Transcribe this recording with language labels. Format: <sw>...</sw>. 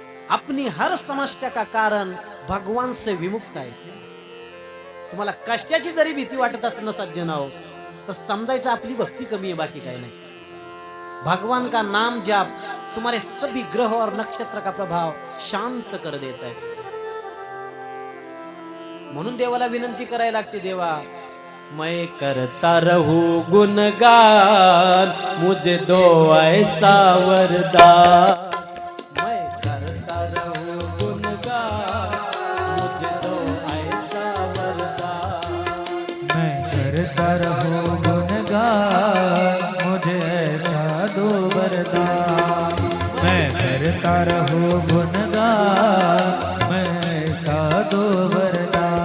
<hi>अपनी हर समस्या का कारण भगवान से विमुक्त आहे.</hi> <mr>तुम्हाला कशाची जरी भीती वाटत असते ना सज्जनाओ, तर समजायचं आपली भक्ती कमी आहे, बाकी काही नाही.</mr> <hi>भगवान का नाम जाप तुम्हारे सभी ग्रह और नक्षत्र का प्रभाव शांत कर देता है.</hi> <mr>म्हणून देवाला विनंती करायला लागते, देवा</mr> <hi>मैं करता रहूं गुणगान, मुझे दो ऐसा वरदान. मैं करता रहूं गुणगान, मुझे दो ऐसा वरदान. मैं करता रहूं गुणगान, मुझे ऐसा दो वरदान. मैं करता रहूं गुणगान, मैं ऐसा दो वरदान.</hi>